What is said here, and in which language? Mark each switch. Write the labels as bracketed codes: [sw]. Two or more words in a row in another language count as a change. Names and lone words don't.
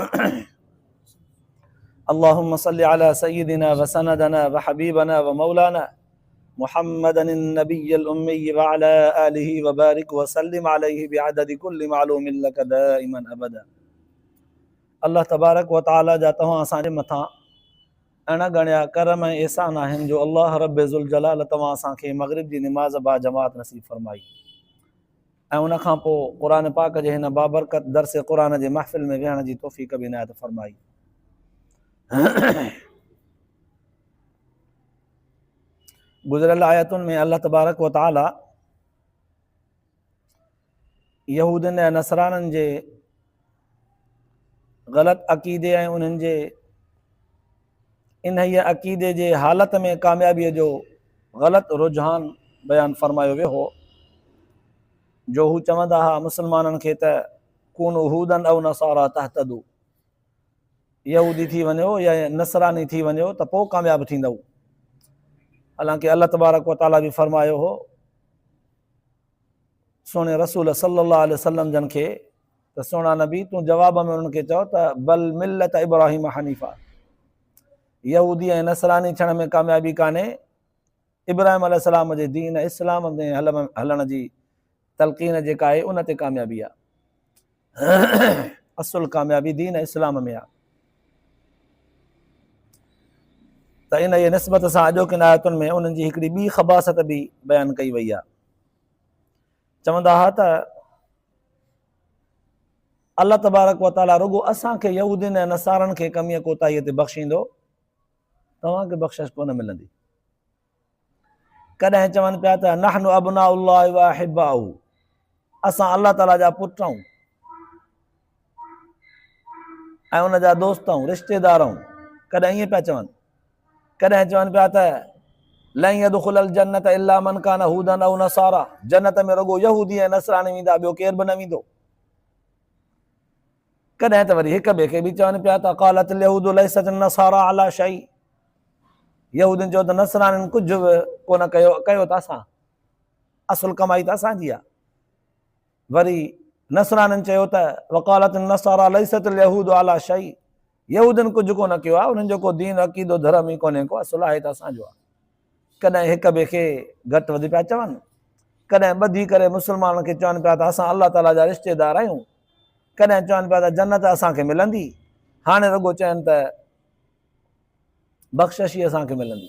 [ar] اللهم صل على سيدنا وسندنا وحبيبنا ومولانا محمد النبي الأمي وعلى آله وبارك وسلم عليه بعدد كل معلوم لك دائما أبدا [sd] اللہ تبارک و تعالی جا तव्हां असांजे मथां अण गणिया करम ऐं एहसान आहिनि जो अल्लाह रब ज़ुल तव्हां असांखे मग़रिब जी निमाज़ बा जमात नसीब फरमाई ऐं उन खां पोइ क़ुर पाक जे हिन बाबरकत दर्स क़ुर जे महफ़िल में विहण जी तौफ़ीक़ बि इनायत फरमाई। गुज़िरियल आयतुनि में अल्लाह तबारक व तआला यहूदनि ऐं नसराननि जे ग़लति अक़ीदे ऐं उन्हनि जे इन अक़ीदे जे हालत में कामयाबीअ जो ग़लति रुझान बयानु फरमायो वियो हो जो हू चवंदा हुआ मुस्लमाननि खे त [ar] كونوا هودا أو نصارى تهتدوا, [sd] यहूदी थी वञो या नसरानी थी वञो त पोइ कामयाबु थींदव। हालांकि अल्लाह तबारक व तआला बि फरमायो हो सोने रसूल [ar] صلى الله عليه وسلم [sd] जन खे त सोना नबी तूं जवाब में उन्हनि खे चओ त [ar] بل ملة إبراهيم حنيفا, [sd] यहूदी ऐं नसरानी थियण में कामयाबी कान्हे, इब्राहिम अलैहिस्सलाम जे दीन इस्लाम में हलण जी तलक़ीन जेका आहे उन ते कामयाबी आहे। असुल कामयाबी दीन इस्लाम में आहे। त इन जे निस्बत सां अॼोकिन आयतुनि में उन्हनि जी हिकिड़ी ॿी ख़बासत बि बयानु कई वई आहे। चवंदा हुआ त अल्लाह तबारक व तआला रुगो असांखे यहूदियुनि ऐं नसारनि खे कमीअ कोताहीअ ते बख़्शींदो, तव्हांखे बख़्शिश कोन मिलंदी। कॾहिं चवनि पिया त [ar] نحن أبناء الله وأحباؤه, [sd] असां अल्लाह ताला जा पुट आहियूं ऐं उन जा दोस्त आहियूं, रिश्तेदार आहियूं। कॾहिं ईअं पिया चवनि। कॾहिं चवनि पिया त [ar] لن يدخل الجنة إلا من كان هودا أو نصارى, [sd] जन्नत में रुगो यहूदी ऐं नसरानी वेंदा, ॿियो केर बि न वेंदो। कॾहिं त वरी हिक ॿिए खे बि चवनि पिया त [ar] قالت اليهود ليست النصارى على شيء, [sd] यहूदियुनि चयो त नसरानियुनि कुझु बि कोन कयो त असां, असुल कमाई त असांजी आहे। वरी नसरानियुनि चयो त [ar] وقالت النصارى ليست اليهود على شيء, [sd] यहूदियुनि कुझु कोन कयो आहे, उन्हनि जो को दीन अक़ीदो धर्म ई कोन्हे को, असुल आहे त असांजो आहे। कॾहिं हिक ॿिए खे घटि वधि पिया चवनि, कॾहिं ॿधी करे मुस्लमाननि खे चवनि पिया त असां अल्लाह ताला जा रिश्तेदार आहियूं, कॾहिं चवनि पिया त जन्नत असांखे मिलंदी, हाणे रुगो चवनि त बख़्शिश ई असांखे मिलंदी।